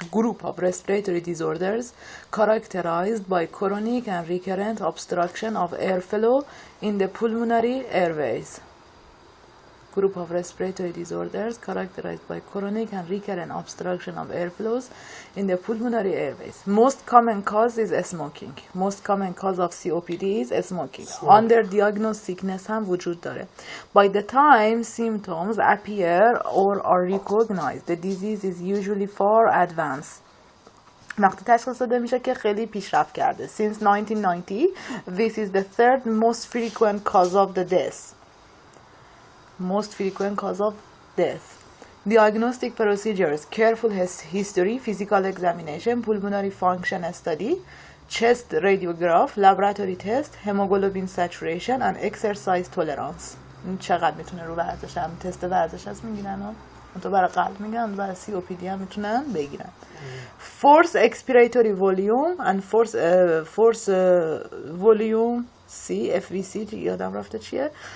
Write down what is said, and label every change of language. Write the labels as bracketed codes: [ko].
[en] Group of respiratory disorders characterized by chronic and recurrent obstruction of airflow in the pulmonary airways. Group of respiratory disorders characterized by chronic and recurrent obstruction of airflows in the pulmonary airways. Most common cause is smoking. Most common cause of COPD is smoking. Underdiagnosed sickness [fa] هم وجود داره. [en] By the time symptoms appear or are recognized, the disease is usually far advanced. [fa] وقتی تشخیص داده میشه که خیلی پیشرفت کرده. [en] Since 1990, this is the third most frequent cause of the death. Most frequent cause of death. Diagnostic procedures: careful history, physical examination, pulmonary function study, chest radiograph, laboratory test, hemoglobin saturation and exercise tolerance. [fa] این چقدر میتونه رو ورزش هم تست ورزش هست میگیرن ها؟ تو برای قلب میگن، برای COPD هم میتونن بگیرن. [en] Force expiratory volume and force volume FVC [fa] یادم رفته چیه.